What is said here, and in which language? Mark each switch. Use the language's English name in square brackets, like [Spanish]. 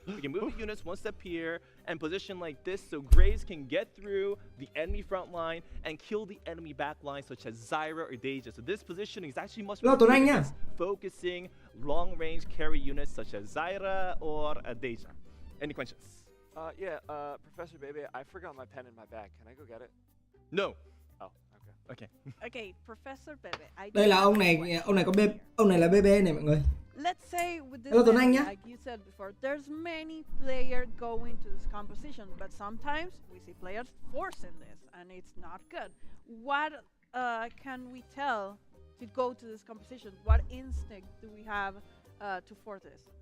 [English] We can move the units one step here and position like this so Graves can get through the enemy front line and kill the enemy back line, such as Zyra or Deja. So this positioning is actually much more focusing long-range carry units such as Zyra or Deja. Any questions? Professor Bebe, I forgot my pen in my bag. Can I go get it? No. Okay. Okay, Professor Bebe. [Vietnamese] Đây là ông này có ông này là BB này mọi người. [English] Let's say with this, [Vietnamese] Tuấn Anh nhá. [English] like you said before, there's many players going to this composition, but sometimes we see players forcing this, and it's not good. What can we tell to go to this composition? What instinct do we have to force this?